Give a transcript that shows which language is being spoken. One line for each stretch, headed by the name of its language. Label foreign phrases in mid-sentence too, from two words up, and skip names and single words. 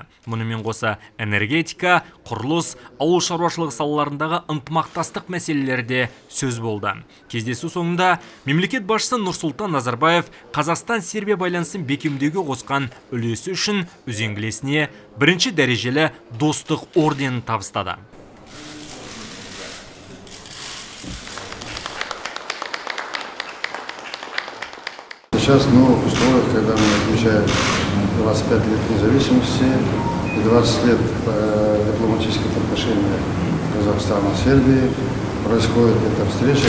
Kazakh: Мұнымен қоса энергетика, құрылыс, ауыл шаруашылығы салаларындағы ынтымақтастық мәселелерде сөз болды. Кездесу соңында мемлекет басшысы Нұрсұлтан Назарбаев Қазақстан-Сербия байланысын бекемдеуге қосқан үлесі үшін үзеңгілесіне бірінші дәрежелі достық орденін табыстады.
Russian: Сейчас, в условиях, когда мы отмечаем 25 лет независимости и 20 лет дипломатических отношений Казахстана и Сербии, происходит эта встреча.